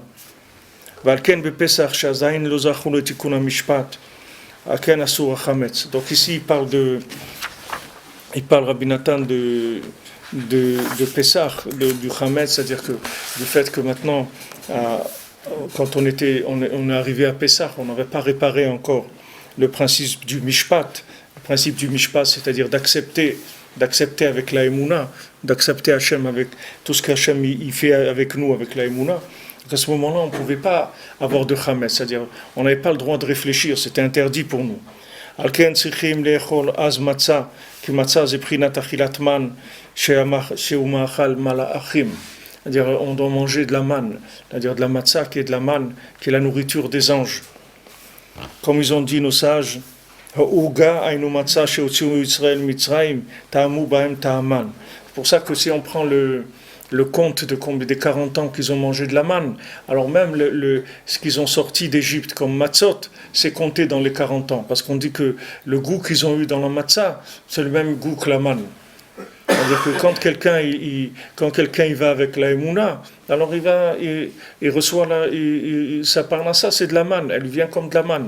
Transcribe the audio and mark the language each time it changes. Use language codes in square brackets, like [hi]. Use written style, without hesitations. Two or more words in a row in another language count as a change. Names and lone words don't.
[fr] Donc ici il parle Rabbi Nathan de Pessah, du Chametz, c'est-à-dire que du fait que maintenant, quand on est arrivé à Pessah, on n'avait pas réparé encore le principe du Mishpat. Le principe du Mishpat, c'est-à-dire d'accepter avec la Emouna, d'accepter Hachem avec tout ce qu'Hachem il fait avec nous, avec la Emouna. Donc à ce moment-là, on ne pouvait pas avoir de chametz, c'est-à-dire on n'avait pas le droit de réfléchir, c'était interdit pour nous. [he] על כן צריכים לאכול אז מצה, כי מצה זה בחינת אכילת מן, שהוא מאכל מלאכים. [fr] C'est-à-dire on doit manger de la manne, c'est-à-dire de la matzah qui est de la manne, qui est la nourriture des anges. Comme ils ont dit nos sages, [he] העוגה אינו מצה שהוציאו ישראל ממצרים, טעמו בהם טעם מן. [fr] C'est pour ça que si on prend le compte des 40 ans qu'ils ont mangé de la manne, alors même ce qu'ils ont sorti d'Égypte comme matzot, c'est compté dans les 40 ans, parce qu'on dit que le goût qu'ils ont eu dans la matzah, c'est le même goût que la manne. C'est-à-dire que quand quelqu'un il va avec la Emouna, alors il reçoit sa parnassa, c'est de la manne, elle vient comme de la manne.